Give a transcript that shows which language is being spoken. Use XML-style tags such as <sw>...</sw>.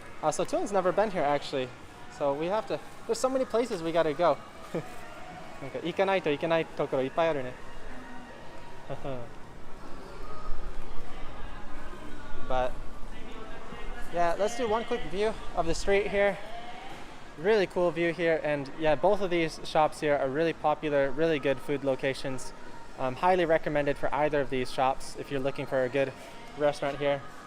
<en>So Thuong's never been here actually. So we have to. There's so many places we gotta go.</en> <ja>なんか行かないといけないところいっぱいあるね.</ja> <en>But yeah, let's do one quick view of the street here. Really cool view here, and yeah, both of these shops here are really popular, really good food locations. Highly recommended for either of these shops if you're looking for a good restaurant here.</en>